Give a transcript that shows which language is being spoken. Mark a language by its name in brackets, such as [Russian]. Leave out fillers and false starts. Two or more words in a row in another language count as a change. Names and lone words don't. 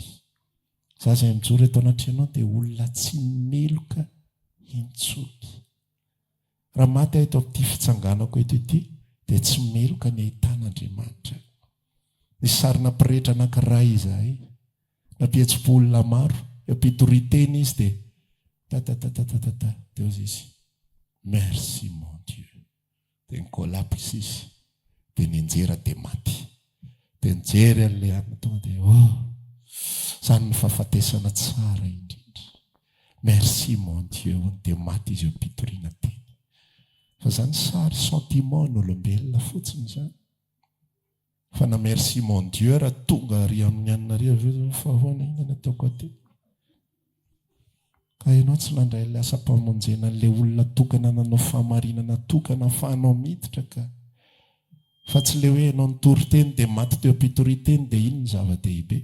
[Malagasy] Za izay mijoro eto anaty ianao dia olona tsy meloka intsony. Raha maty eto amin'ity fitsanganako eto ity dia tsy meloka ny ahitan'Andriamanitra. Ny sarina mpirehetra anankiray izahay, nampihetsi-polona maro, ampitoriten izy dia dia ozy izy, [French] merci mon Dieu. [Malagasy] Dia nikolapsa izy, dia ninjera dia maty. Dia nijery an'ilay anina tonga dia izany ny fahafatesana tsara indrindra. [French] Merci mon Dieu, [Malagasy] dia maty izy eo ampitoriana teny. Fa izany sary sentiment n'olombelona fotsiny izany. Fa na [French] merci mon Dieu [Malagasy] raha tonga ary amin'ny anina fa ahoana inona ataoko aty. Ka ianao tsy nandray ilay asa-pamonjena an'ilay olona tokana nanao fahamarinana tokana ahafahanao miditra ka. Fa tsy ilay hoe ianao nitory teny dia maty teo ampitori-teny dia iny ny zava-dehibe.